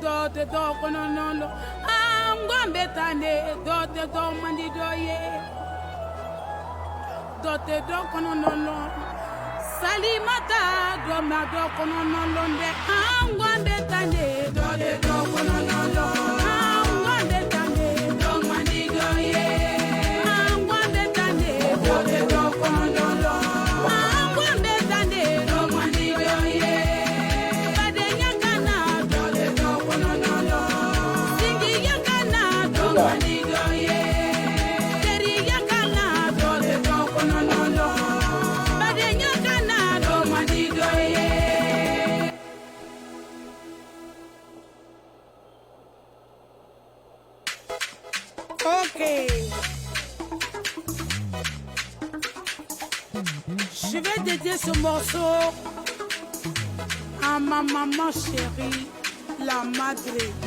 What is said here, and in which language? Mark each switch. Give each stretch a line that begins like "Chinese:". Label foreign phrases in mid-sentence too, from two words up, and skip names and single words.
Bambara: dote do kono nolo ngombe tane dote do mandi doye dote do kono nolo salimata do ma do kono nolo nde ngombe tane dote do kono nolo ngombe tane do mandi doye ngombe tane dote do kono nolo ngombe tane do mandi doye badenya kana dote do kono nolo singi yakana do mandi doye teri yakana dote do kono nolo badenya kana do mandi doye.
French: Ok. Je vais dédier ce morceau à ma maman chérie,
Spanish: la madre.